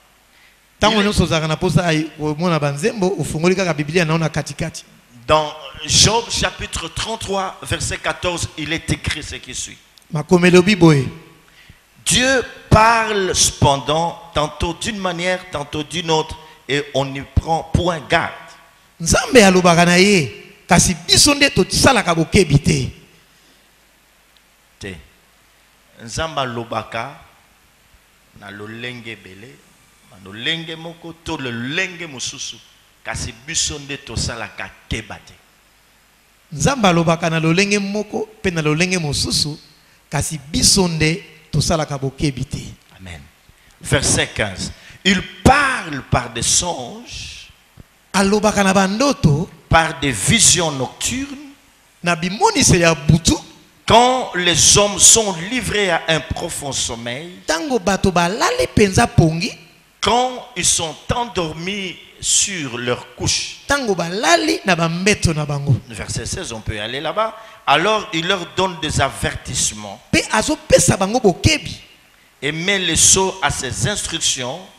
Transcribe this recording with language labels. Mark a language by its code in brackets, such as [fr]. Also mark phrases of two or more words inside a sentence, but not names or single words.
[fr] Dans Job chapitre 33 verset 14, il est écrit ce qui suit. Dieu parle cependant tantôt d'une manière, tantôt d'une autre, et on n'y prend point garde. [ln] Nzamba lobaka na lolenge bele. Lolenge moko to le lenge mususu kasi biso nde tosalaka kebate. Nzamba lobaka na lolenge moko pe na lolenge mususu kasi biso nde tosalaka bokebite. [fr] Amen. Verset 15. Il parle par des songes, [ln] alobaka na bandoto, [fr] par des visions nocturnes, [ln] na bimonise ya butu. [fr] Quand les hommes sont livrés à un profond sommeil, [ln] tango bato balali penza pongi, [fr] quand ils sont endormis sur leur couche. Verset 16, on peut aller là-bas. Alors il leur donne des avertissements et met le sceau à ses instructions.